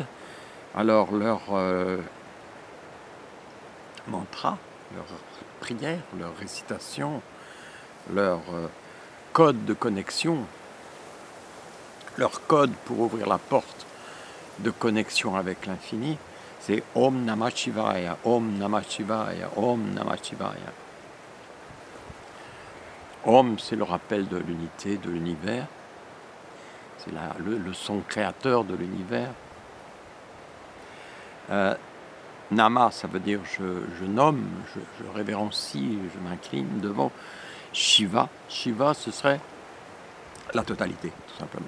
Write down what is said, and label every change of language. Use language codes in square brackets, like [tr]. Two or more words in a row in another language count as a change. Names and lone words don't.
[fr] Alors leur mantra, leur prière, leur récitation, leur code de connexion, leur code pour ouvrir la porte de connexion avec l'infini, c'est [sa] Om Namah Shivaya, Om Namah Shivaya, Om Namah Shivaya. [fr] Om, c'est le rappel de l'unité de l'univers, c'est le son créateur de l'univers. Nama, ça veut dire je nomme, je révérencie, je m'incline devant. Shiva, Shiva, ce serait la totalité, tout simplement.